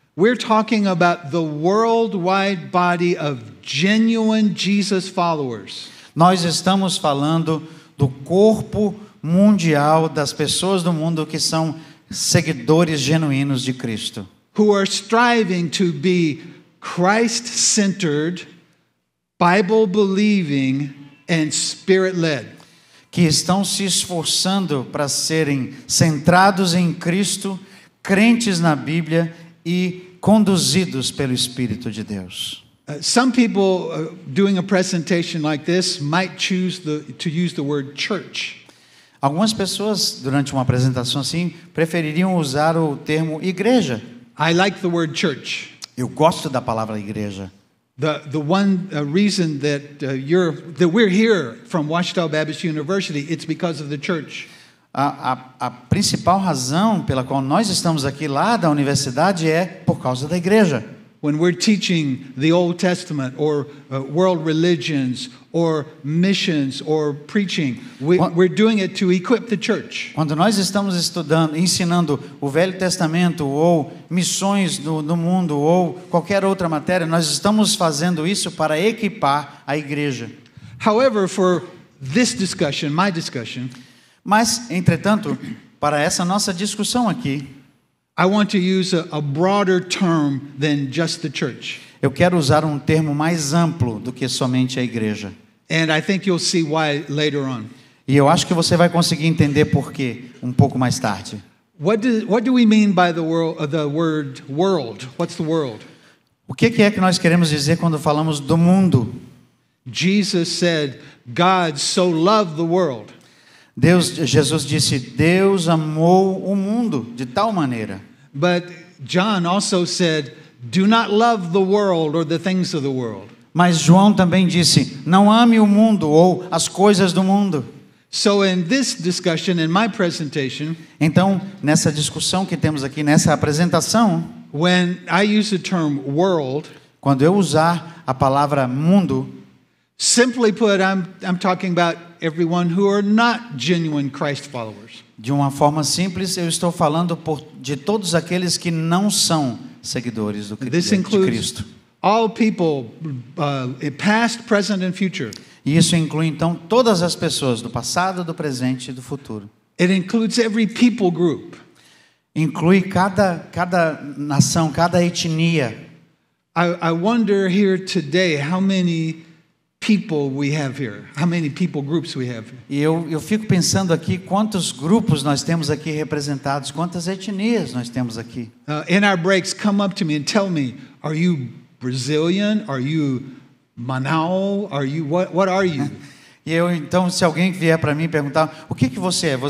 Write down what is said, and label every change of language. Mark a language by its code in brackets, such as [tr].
[en] We're talking about the worldwide body of genuine Jesus followers. [pt] Nós estamos falando do corpo mundial das pessoas do mundo que são seguidores genuínos de Cristo, [en] Who are striving to be Christ-centered, Bible-believing, and Spirit-led. [pt] que estão se esforçando para serem centrados em Cristo, crentes na Bíblia e conduzidos pelo Espírito de Deus. [en] Some people doing a presentation like this might choose to use the word church. [pt] Algumas pessoas, durante uma apresentação assim, prefeririam usar o termo igreja. [en] I like the word church. [pt] Eu gosto da palavra igreja. [en] The one reason that we're here from Ouachita Baptist University, it's because of the church. [pt] A principal razão pela qual nós estamos aqui lá da universidade é por causa da igreja. [en] When we're teaching the Old Testament or world religions or missions or preaching, we're doing it to equip the church. [pt] Quando nós estamos ensinando o Velho Testamento ou missões no mundo ou qualquer outra matéria, nós estamos fazendo isso para equipar a igreja. [en] However, for this discussion, my discussion, [pt] Mas, entretanto, para essa nossa discussão aqui, [en] I want to use a broader term than just the church. [pt] eu quero usar um termo mais amplo do que somente a igreja. [en] And I think you'll see why later on. [pt] E eu acho que você vai conseguir entender por quê um pouco mais tarde. [en] What do we mean by the word world? What's the world? [pt] O que é que nós queremos dizer quando falamos do mundo? [en] Jesus said, God so loved the world. [pt] Jesus disse, Deus amou o mundo de tal maneira. [en] But John also said, do not love the world or the things of the world. [pt] Mas João também disse, não ame o mundo ou as coisas do mundo. [en] So in this discussion, in my presentation, [pt] Então, nessa discussão que temos aqui, nessa apresentação, [en] when I use the term world, [pt] quando eu usar a palavra mundo, [en] simply put, I'm talking about everyone who are not genuine Christ followers. [pt] de uma forma simples, eu estou falando de todos aqueles que não são seguidores [en] This [pt] de [en] includes [pt] Cristo. [en] all people, past, present, and future. [pt] E isso inclui, então, todas as pessoas do passado, do presente e do futuro. [en] It includes every people group. [pt] Inclui cada nação, cada etnia. [en] I wonder here today how many people we have here, how many people groups we have here. [pt] E eu fico pensando aqui quantos grupos nós temos aqui representados, quantas etnias nós temos aqui. [en] In our breaks, come up to me and tell me, are you Brazilian? Are you Manaus? Are you what are you? [pt] E eu então, se alguém vier para mim perguntar, o que você é?